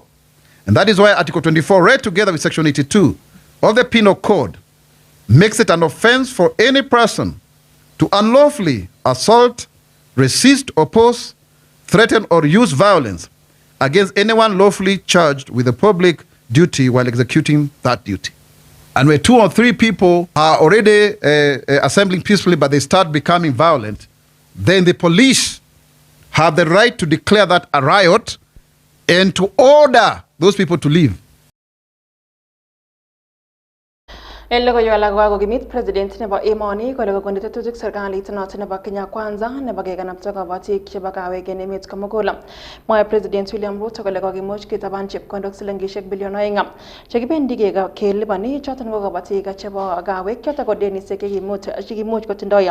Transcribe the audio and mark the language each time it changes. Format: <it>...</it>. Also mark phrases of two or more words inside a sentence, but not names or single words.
<en>And that is why Article 24, read together with Section 82 of the Penal Code, makes it an offense for any person to unlawfully assault, resist, oppose, threaten, or use violence against anyone lawfully charged with a public duty while executing that duty. And where 2 or 3 people are already assembling peacefully, but they start becoming violent, then the police have the right to declare that a riot and to order those people to leave.</en> <kln>En logoiywek kokimit president nebo emoni kole kokon tetutik serikalit noton nebo Kenya Kwanza nebo kekanapta kabatik chebo kawek en emet komugul. Mwae President William Ruto kole kokimuch ketaban chepkondok silingisiek bilion 2 chekibendi kelipani choton ko kabatik chebo kawek choton ko denisiek chekimuch kotindoi.</kln>